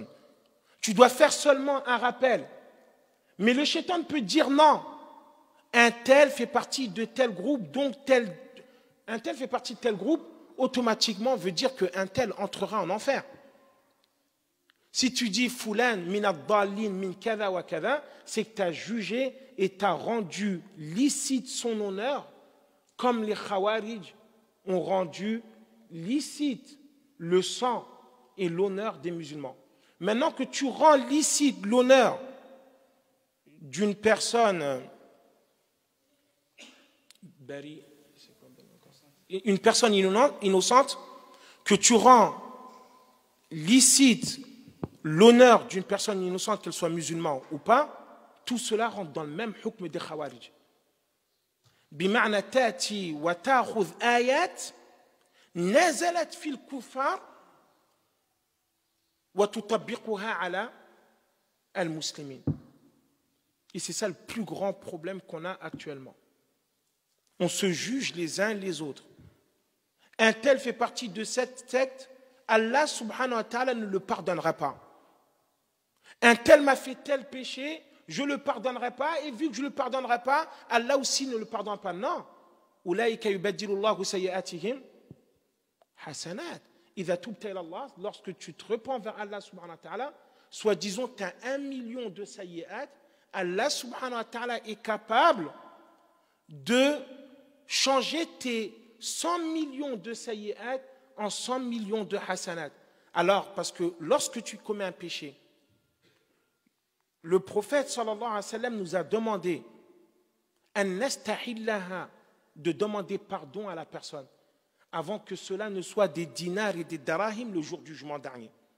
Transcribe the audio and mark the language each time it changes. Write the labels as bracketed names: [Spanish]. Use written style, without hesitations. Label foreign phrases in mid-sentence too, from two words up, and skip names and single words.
[French] Tu dois faire seulement un rappel. Mais le shaitan peut dire non. Un tel fait partie de tel groupe, donc un tel fait partie de tel groupe, automatiquement veut dire qu'un tel entrera en enfer. Si tu dis [Arabic] فلان من الضالين من كذا وكذا, [French] c'est que tu as jugé et tu as rendu licite son honneur, comme les Khawarij ont rendu licite le sang et l'honneur des musulmans. Maintenant que tu rends licite l'honneur d'une personne innocente, que tu rends licite l'honneur d'une personne innocente, qu'elle soit musulmane ou pas, tout cela rentre dans le même hukm des khawarij. [Arabic] بمعنى تأتي وتأخذ آيات نزلت في الكفار وتطبقها على المسلمين. [French] Et c'est ça le plus grand problème qu'on a actuellement. On se juge les uns les autres. Un tel fait partie de cette secte, [Arabic] الله سبحانه وتعالى [French] ne le pardonnera pas. Un tel m'a fait tel péché, je ne le pardonnerai pas, et vu que je ne le pardonnerai pas, Allah aussi ne le pardonnera pas. Non. [Arabic] أولئك يبدل الله سيئاتهم حسنات. إذا تبت إلى الله, [French] lorsque tu te repens vers [Arabic] الله سبحانه وتعالى, [French] soit disons tu as 1 million de sayyi'at, [Arabic] الله سبحانه وتعالى [French] est capable de changer tes 100 millions de sayyi'at en 100 millions de hasanat. Alors, parce que lorsque tu commets un péché, le prophète [Arabic] صلى الله عليه وسلم [French] nous a demandé de demander pardon à la personne avant que cela ne soit des dinars et des darahim le jour du jugement dernier.